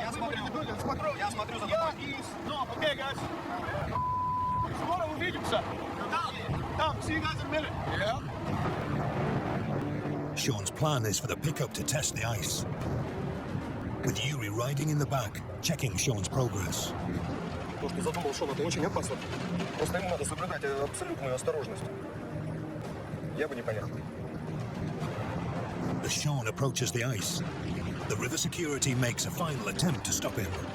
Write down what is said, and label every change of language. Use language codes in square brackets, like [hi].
[ru] Я смотрю за тобой. [en] Okay, guys. [ru] Скоро увидимся. [en] Come, see you guys in a minute. Yeah. Sean's plan is for the pickup to test the ice, with Yuri riding in the back, checking Sean's progress. [ru] Потому что задумал, что это очень опасно. Просто ему надо соблюдать абсолютную осторожность. Я бы не поехал. [en] As Sean approaches the ice, the river security makes a final attempt to stop him.